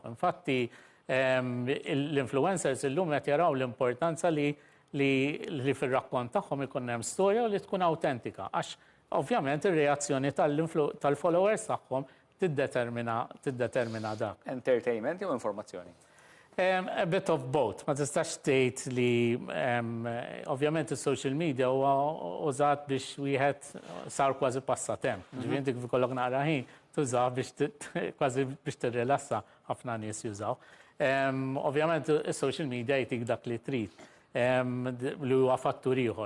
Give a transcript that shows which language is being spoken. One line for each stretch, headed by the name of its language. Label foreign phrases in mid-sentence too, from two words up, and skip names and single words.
Maltese: Infatti l-influencers illum qed jaraw l-importanza li fir-rakkont tagħhom ikun hemm storja li tkun awtentika għax ovvjament ir-reazzjoni tal-followers tagħhom tiddetermina dak. Entertainment jew informazzjoni?
English: A bit of both.
Maltese: Ma tistax tgħid li ovvjament is-
English: social media
Maltese: huwa użat biex wieħed sar kważi passatemp. Ġifieri inti kif ikollok naqra ħin tużaw kważi biex tirrilassa ħafna nies jużaw. Ovvjament is-
English: social media
Maltese: jtik dak li trid li huwa fattur ieħor.